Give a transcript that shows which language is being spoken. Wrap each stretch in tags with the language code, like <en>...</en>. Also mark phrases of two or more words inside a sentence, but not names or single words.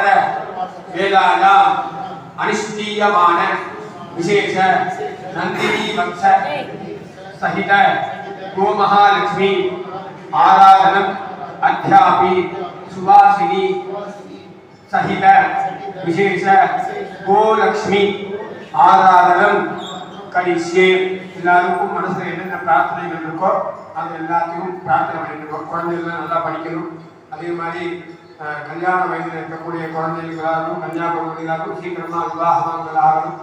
<sa>वेलायाम् अनुष्ठीयमान विशेष नंदिनी वंश सहित गो महालक्ष्मी आराधनम् अध्यापि सुवासिनी सहित विशेष गोलक्ष्मी आराधनम् करिष्ये.</sa> <ta>எல்லாருக்கும் மனசுல என்னென்ன பிரார்த்தனைகள் இருக்கோ அது எல்லாத்தையும் பிரார்த்தனை பண்ணிட்டு குழந்தைகள் நல்லா படிக்கணும். அதே மாதிரி கல்யாண வயதில் இருக்கக்கூடிய குழந்தைகளாகவும் கன்னியாகுமரிகளாகவும் சீக்கிரமா விவாகங்கள் ஆகணும்.</ta>